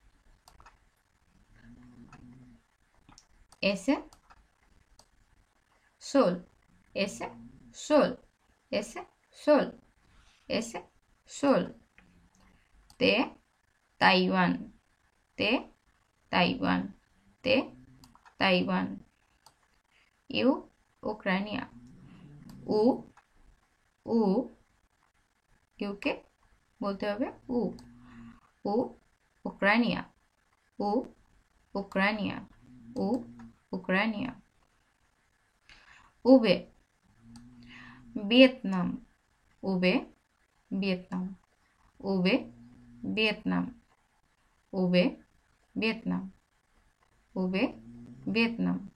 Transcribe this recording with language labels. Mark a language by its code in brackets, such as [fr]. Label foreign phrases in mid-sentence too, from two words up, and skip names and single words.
[es] S, sol, S, sol, S, sol, S, sol. T, Taiwán, T, Taiwán, T, Taiwán. U, Ucrania, U, [bn] কে বলতে হবে উ, [es] Ucrania, U, Ucrania, U, Ucrania. V, Vietnam, V, Vietnam, V, Vietnam, V, Vietnam, V, Vietnam.